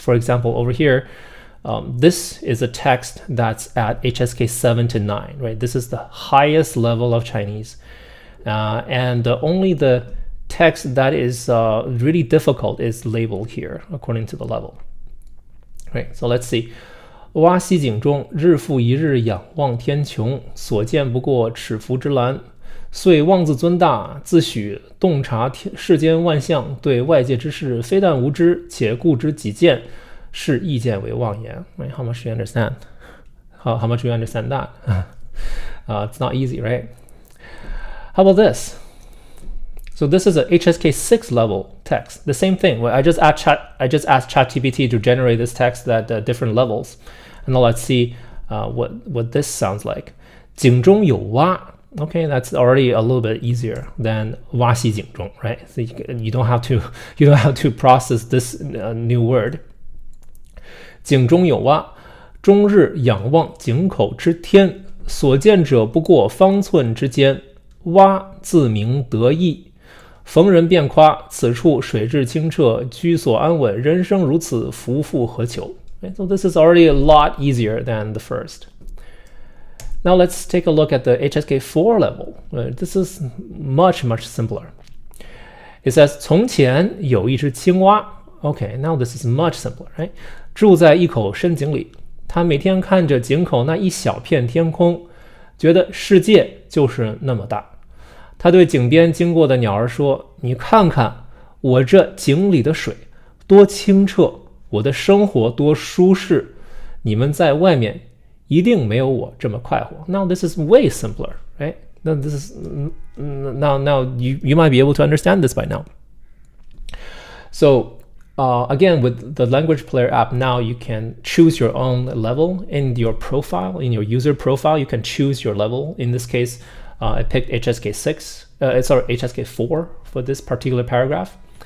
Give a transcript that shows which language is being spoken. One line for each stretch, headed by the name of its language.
English: For example, over here, this is a text that's at HSK 7 to 9, right? This is the highest level of Chinese. And only the text that is really difficult is labeled here according to the level. Right, so let's see.
Chinese: 蛙溪井中，日复一日仰望天穹，所见不过尺幅之蓝。遂妄自尊大，自诩洞察世间万象，对外界之事非但无知，且固执己见，视意见为妄言。
English: Right? How much do you understand? How much do you understand that? It's not easy, right? How about this? So this is a HSK 6 level text. The same thing. I just asked ChatGPT to generate this text at different levels. And now let's see what this sounds like.
Chinese: 井中有蛙.
English: Okay, that's already a little bit easier than
Chinese: 蛙溪井中,
English: right? So you don't have to process this new word.
Chinese: 井中有蛙，终日仰望井口之天，所见者不过方寸之间。蛙自鸣得意，逢人便夸，此处水质清澈，居所安稳，人生如此，夫复何求?
English: Right? So this is already a lot easier than the first. Now let's take a look at the HSK 4 level. This is much simpler. It says
Chinese: 从前有一只青蛙.
English: Okay, now this is much simpler, right?
Chinese: 住在一口深井里，他每天看着井口那一小片天空，觉得世界就是那么大。他对井边经过的鸟儿说：“你看看我这井里的水多清澈，我的生活多舒适，你们在外面一定没有我这么快活。”
English: Now this is way simpler, right? Now this is now you might be able to understand this by now. So again, with the language player app, now you can choose your own level in your profile, in your user profile. You can choose your level. In this case, I picked HSK 6, HSK 4 for this particular paragraph.